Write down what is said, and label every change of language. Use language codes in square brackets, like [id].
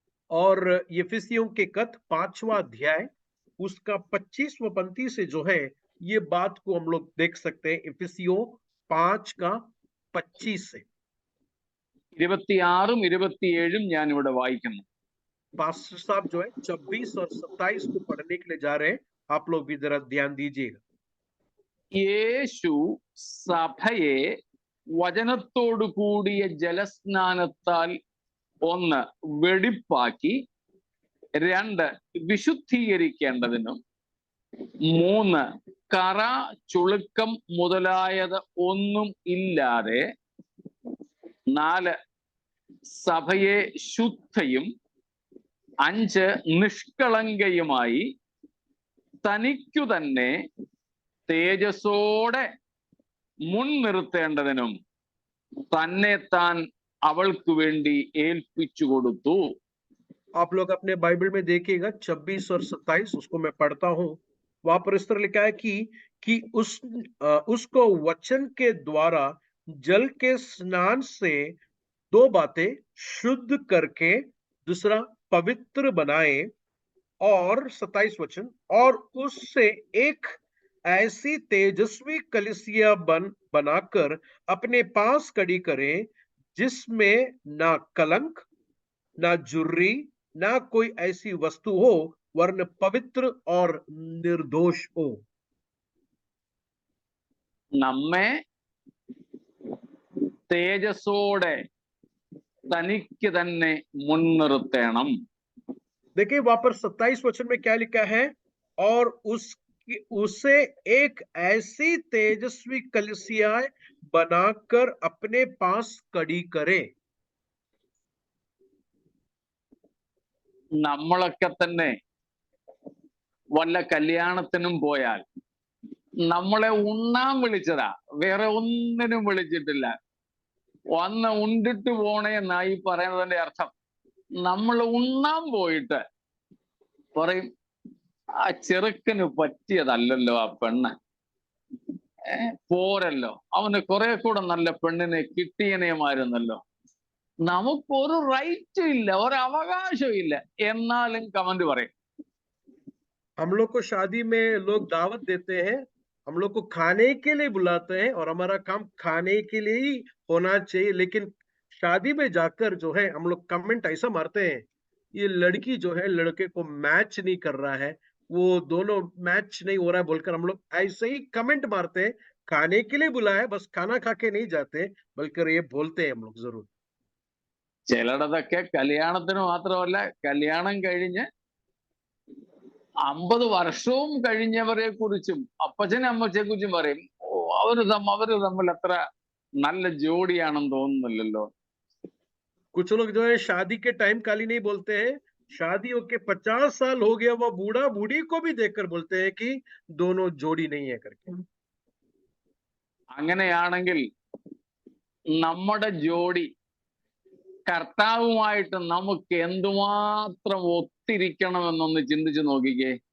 [hi] और यफिसियों के खत 5वां अध्याय उसका 25वां पंक्ति से जो है ये बात को हम लोग देख सकते हैं। इफिसियों 5 का 25 से [ml] 26 27 ഞാൻ ഇവിടെ വായിക്കുന്നു. [hi] पास्टर साहब जो है 26 और 27 को पढ़ने के लिए जा रहे हैं, आप लोग भी जरा ध्यान दीजिएगा। [ml] യേശു സഭയെ വചനത്തോടു കൂടിയ ജലസ്നാനത്താൽ 1 വെടിപ്പാക്കി, 2 വിശുദ്ധീകരിക്കേണ്ടതിനും, 3 കറ ചുളുക്കം മുതലായത് ഒന്നും ഇല്ലാതെ, 4 സഭയെ ശുദ്ധയും, 5 നിഷ്കളങ്കയുമായി തനിക്കു തന്നെ തേജസ്സോടെ മുൻനിർത്തേണ്ടതിനും തന്നെ താൻ അവൾക്ക് വേണ്ടി ഏൽപ്പിച്ചു കൊടുത്തു. [hi] आप लोग अपने बाइबल में देखिएगा 26 और 27, उसको मैं पढ़ता हूं। वहां पर इस तरह लिखा है कि उसको वचन के द्वारा जल के स्नान से 2 बातें शुद्ध करके, दूसरा पवित्र बनाए, और 27 वचन, और उससे एक ऐसी तेजस्वी कलीसिया बनाकर अपने पास खड़ी करें, जिसमें ना कलंक, ना जुर्री, ना कोई ऐसी वस्तु हो, वरन पवित्र और निर्दोष हो। [ml] നമ്മെ തേജസ്സോടെ തനിക്ക് തന്നെ മുൻനിർത്തണം. [hi] देखिए वहां पर 27 वचन में क्या लिखा है, और उसे एक ऐसी तेजस्वी कलीसिया बनाकर अपने पास खड़ी करे। [ml] നമ്മളൊക്കെ തന്നെ വല്ല കല്യാണത്തിനും പോയാൽ നമ്മളെ ഉണ്ണാൻ വിളിച്ചതാ, വേറെ ഒന്നിനും വിളിച്ചിട്ടില്ല. വന്ന് ഉണ്ടിട്ട് പോണേ എന്നായി പറയുന്നതിന്റെ അർത്ഥം. നമ്മൾ ഉണ്ണാൻ പോയിട്ട് പറയും, ആ ചെറുക്കന് പറ്റിയതല്ലല്ലോ ആ പെണ്ണ്, പോരല്ലോ, അവന് കുറെ കൂടെ നല്ല പെണ്ണിനെ കിട്ടിയനേമായിരുന്നല്ലോ. നമുക്കൊരു റൈറ്റും ഇല്ല, ഒരു അവകാശവും ഇല്ല, എന്നാലും കമന്റ് പറയും. [hi] हम लोग को शादी में लोग दावत देते हैं, हम लोग को खाने के लिए बुलाते हैं और हमारा काम खाने के लिए ही होना चाहिए, लेकिन शादी में जाकर जो है हम लोग कमेंट ऐसा मारते हैं, ये लड़की जो है लड़के को मैच नहीं कर रहा है, वो दोनों मैच नहीं हो रहा है बोलकर हम लोग ऐसे ही कमेंट मारते हैं। खाने के लिए बुलाया है, बस खाना खा के नहीं जाते, बल्कि ये बोलते हैं हम लोग जरूर। [ml] ചിലടതൊക്കെ കല്യാണത്തിന് മാത്രമല്ല, കല്യാണം കഴിഞ്ഞ് 50 വർഷവും കഴിഞ്ഞവരെ കുറിച്ചും അപ്പച്ചനും അമ്മച്ചെ കുറിച്ചും പറയും, ഓ അവര് തമ്മിൽ അത്ര നല്ല ജോഡിയാണെന്ന് തോന്നുന്നില്ലല്ലോ. [hi] कुछ लोग जो है शादी के टाइम खाली नहीं बोलते हैं, शादी होके 50 साल हो गया वो बूढ़ा बूढ़ी को भी देखकर बोलते हैं कि दोनों जोड़ी नहीं है करके। [ml] അങ്ങനെയാണെങ്കിൽ നമ്മുടെ ജോഡി കർത്താവുമായിട്ട് നമുക്ക് എന്തുമാത്രം ഒത്തിരിക്കണമെന്നൊന്ന് ചിന്തിച്ചു നോക്കിക്കേ.